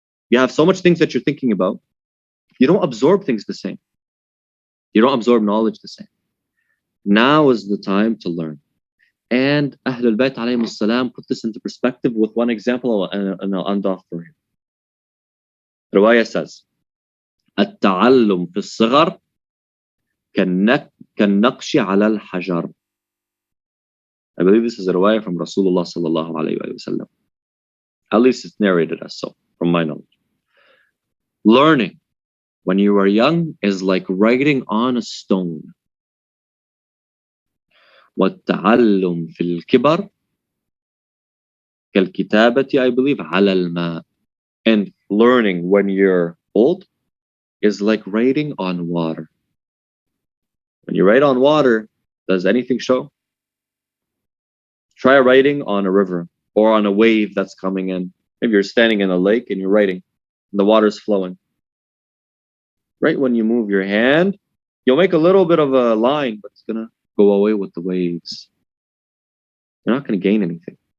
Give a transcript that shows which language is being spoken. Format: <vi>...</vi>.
<en>You have so much things that you're thinking about. You don't absorb things the same. You don't absorb knowledge the same. Now is the time to learn. And Ahlul Bayt alayhi salam put this into perspective with one example, and I'll end off for you. Riwayah says,</en> <ar>التعلم في الصغر كالنقش على الحجر.</ar> <en>I believe this is a riwayah from Rasulullah sallallahu alayhi wa sallam. At least it's narrated as so, from my knowledge. Learning when you are young is like writing on a stone.</en> <ar>والتعلم في الكبر كالكتابة,</ar> <en>I believe,</en> <ar>على الماء.</ar> <en>And learning when you're old is like writing on water. When you write on water, does anything show? Try writing on a river or on a wave that's coming in. Maybe you're standing in a lake and you're writing, and the water's flowing. Right when you move your hand, you'll make a little bit of a line, but it's gonna go away with the waves. You're not gonna gain anything.</en>